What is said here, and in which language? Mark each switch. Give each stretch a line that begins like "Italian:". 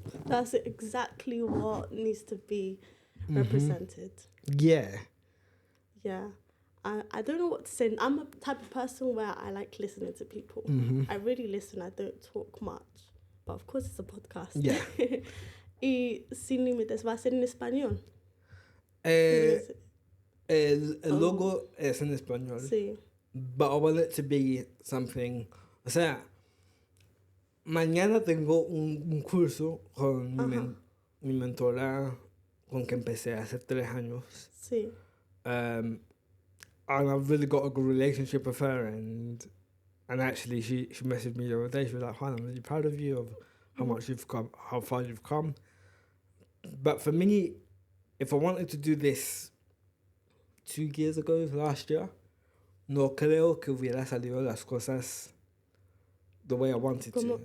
English: That's exactly what needs to be represented. Yeah. Yeah. I don't know what to say. I'm a type of person where I like listening to people. I really listen. I don't talk much. But of course it's a podcast. Yeah.
Spanish: Y Sin Límites va a ser en español. El logo es en español. Sí.
English: But I want it to be something...
Spanish: O sea, mañana tengo un curso con mi mentora, con que empecé hace 3 años. Sí.
English: And I've really got a good relationship with her, and actually she messaged me the other day. She was like, Juan, I'm really proud of you, of how much you've come, how far you've come. But for me, if I wanted to do this 2 years ago, last year,
Spanish: no creo que hubiera salido las cosas
English: the way I wanted to.